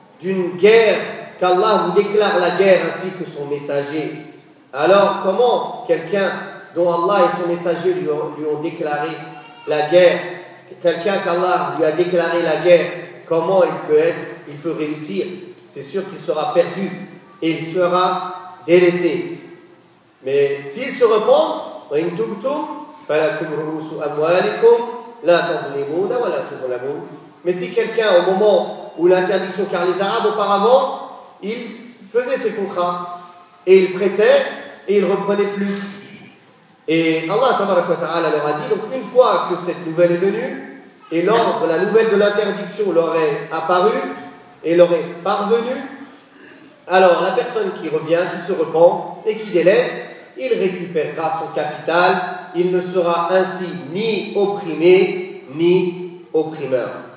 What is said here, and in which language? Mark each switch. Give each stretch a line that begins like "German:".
French: d'une guerre, qu'Allah vous déclare la guerre ainsi que son messager, alors comment quelqu'un dont Allah et son messager lui ont déclaré la guerre, quelqu'un qu'Allah lui a déclaré la guerre, comment il peut réussir? C'est sûr qu'il sera perdu et il sera délaissé. Mais s'il se repente,
Arabic: وَإِنْ تُبْتُمْ فَلَكُمْ رُؤُسُ أَمْوَالِكُمْ لَا تَظْلِمُونَ وَلَا تُظْلَمُونَ.
French: Mais si quelqu'un, au moment où l'interdiction, car les Arabes auparavant, ils faisaient ces contrats, et ils prêtaient, et ils reprenaient plus. Et Allah tabaraka wa ta'ala leur a dit, donc une fois que cette nouvelle est venue, et l'ordre, la nouvelle de l'interdiction leur est apparue, et leur est parvenue, alors la personne qui revient, qui se repent, et qui délaisse, il récupérera son capital, il ne sera ainsi ni opprimé, ni opprimeur.